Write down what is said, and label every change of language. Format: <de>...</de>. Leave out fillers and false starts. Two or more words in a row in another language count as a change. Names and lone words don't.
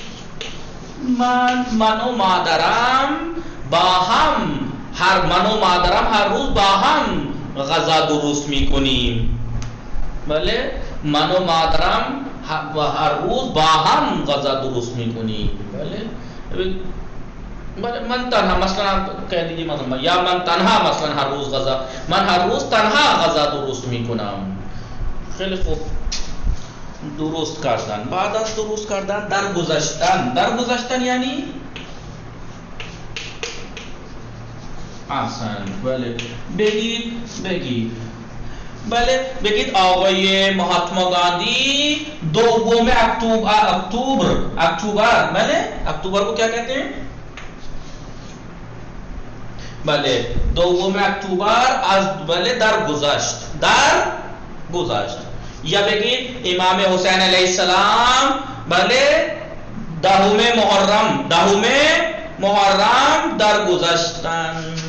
<fa>من و مادرم با هم هر روز با هم غذا درست میکنیم. بله من و مادرم هر روز با هم غذا درست میکنیم. بله من تنها مثلا</fa> <ur>کہہ دیجیے</ur> <fa>مثلا، یا من تنها مثلا هر روز تنها غذا درست میکنم. خیلی خوب. درست کردن. بعد از درست کردن درگذشتن یعنی احسن. بله بگید بله بگید آقای مهاتما گاندھی 2 اکتوبر بله</fa> <ur>اکتوبر کو کیا کہتے ہیں؟</ur> <fa>بله 2 اکتوبر از بله درگذشت. یا بگید امام حسین</fa> <ar>علیہ السلام</ar> <fa>بله 10 محرم درگذشتن.</fa>